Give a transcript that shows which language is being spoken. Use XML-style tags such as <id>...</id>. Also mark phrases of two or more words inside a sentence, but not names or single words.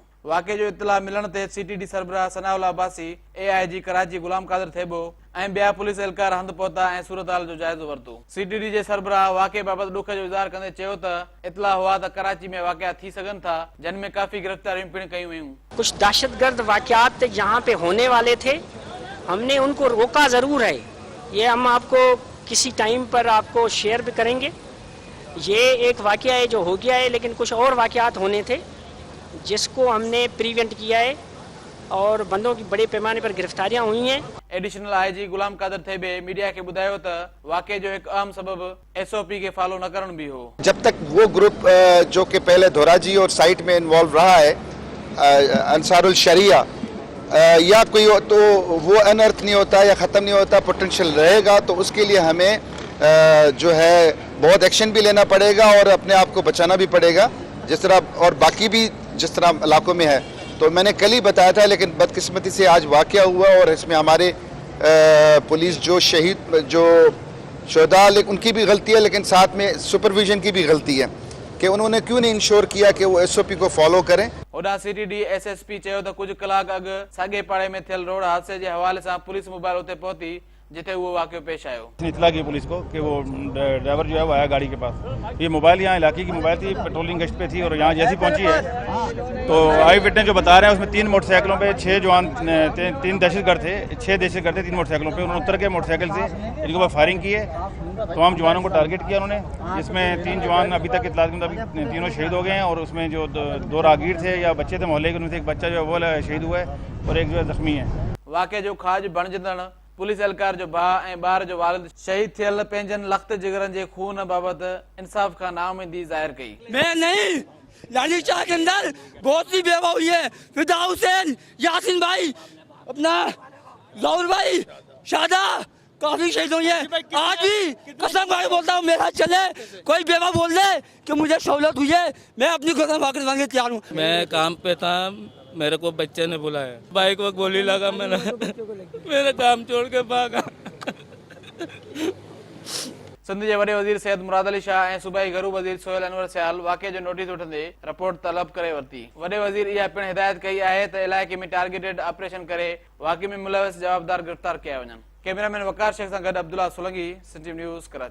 <sd>वाक़े जो इतला मिलण ते CTD सरबराह सनाउल अब्बासी, AIG कराची गुलाम कादिर थेबो ऐं ॿिया पुलिस एहलकार हंधि पहुता ऐं सूरतहाल जो जाइज़ो वरितो। CTD जे सरबराह वाक़े बाबति ॾुख जो इज़हार कंदे चयो त इतला हुआ त कराची में वाक़िया थी सघनि था, जिन में काफ़ी गिरफ़्तारियूं पिणु कयूं वयूं।</sd> <ur>کچھ دہشت گرد واقعات یہاں پے ہونے والے تھے، ہم نے ان کو روکا ضرور ہے. یہ ہم آپ کو کسی ٹائم پر آپ کو شیئر بھی کریں گے. یہ ایک واقعہ ہے جو ہو گیا ہے، لیکن کچھ اور واقعات ہونے تھے جس کو ہم نے پریوینٹ کیا ہے اور بندوں کی بڑے پیمانے پر گرفتاریاں ہوئی ہیں.</ur> <sd>एडिशनल IG गुलाम कादिर थेबे मीडिया के बुधायो त वाक़े जो एक अहम सबब SOP के फॉलो न करण भी हो।</sd> <ur>جب تک وہ گروپ جو کہ پہلے دھوراجی اور سائٹ میں انوالو رہا ہے، انصار الشریعہ یا کوئی تو وہ انرتھ نہیں ہوتا یا ختم نہیں ہوتا، پوٹینشل رہے گا، تو اس کے لیے ہمیں جو ہے بہت ایکشن بھی لینا پڑے گا اور اپنے آپ کو بچانا بھی پڑے گا، جس طرح اور باقی بھی جس طرح علاقوں میں ہے. تو میں نے کل ہی بتایا تھا، لیکن بدقسمتی سے آج واقعہ ہوا اور اس میں ہمارے پولیس جو شہید جو شہداء ان کی بھی غلطی ہے، لیکن ساتھ میں سپرویژن کی بھی غلطی ہے کہ انہوں نے کیوں نہیں انشور کیا کہ وہ SOP کو فالو کریں.</ur> <sd>ओडा CTD SSP चयो त कुछ कलाक अॻु साॻे पाड़े में थियल रोड हादसे जे हवाले सां पुलिस मोबाइल उते पहुती, जिथे वो वाक़ियो पेश आयो।</sd> <ur>اطلاع کی پولیس کو کہ وہ ڈرائیور جو ہے وہ آیا گاڑی کے پاس. یہ موبائل یہاں علاقے کی موبائل تھی، پیٹرولنگ گشت پے تھی اور یہاں جیسی پہنچی ہے تو</ur> <en>eye witness</en> <ur>جو بتا رہے ہیں اس میں 3 موٹر سائیکلوں پے 6 جوان 3 دہشت گرد تھے، 6 دہشت گرد تھے 3 موٹر سائیکلوں پے. انہوں نے اتر کے موٹر سائیکل سے ان کے اوپر فائرنگ کی ہے، تمام جوانوں کو ٹارگٹ کیا انہوں نے، جس میں 3 جوان ابھی تک اطلاع کے مطابق تینوں شہید ہو گئے ہیں اور اس میں جو 2 راہگیر تھے یا بچے تھے محلے کے، ان میں سے ایک بچہ جو ہے وہ شہید ہوا ہے اور ایک جو ہے زخمی ہے.</ur> <sd>वाक़े जो खाज बणजंदड़ पुलिस एहलकार जो भाउ ऐं ॿार जो वालिद शहीद थियल पंहिंजनि लख़्त जिगरनि जे खून बाबति इंसाफ़ खां नाउमीदी ज़ाहिर कई।</sd> <ur>میں نہیں، لالی شاہ کے اندر بہت سی بیوہ ہوئی ہے، فدا حسین، یاسین بھائی، اپنا جوہر بھائی، شادا، کافی شہید ہوئی ہے. آج بھی قسم کھا کے بولتا ہوں، میرا چلے کوئی بیوہ بول دے کہ مجھے سہولت ہوئی ہے، میں اپنی قسم کھا کے مانگے تیار ہوں. میں کام پے تھا، میرے کو بچے نے بلایا، بائیک میں گولی لگا، میرا کام چھوڑ کے بھاگا.</ur> <sd>सिंध जे वॾे वज़ीर सैयद मुराद अली शाह ऐं सूबाई घरू वज़ीर सोहेल अनवर सियाल वाक़े जो नोटिस वठंदे रिपोर्ट तलब करे वरिती। वॾे वज़ीर इहा पिणु हिदायत कई आहे त इलाइक़े में</sd> <en>targeted operation</en> <sd>करे वाक़े में मुलविस जवाबदार गिरफ़्तार कया वञनि। कैमरामैन वकार शेख सां गॾु अब्दुल्ला सोलंगी, सिंध न्यूज़, कराची।</sd>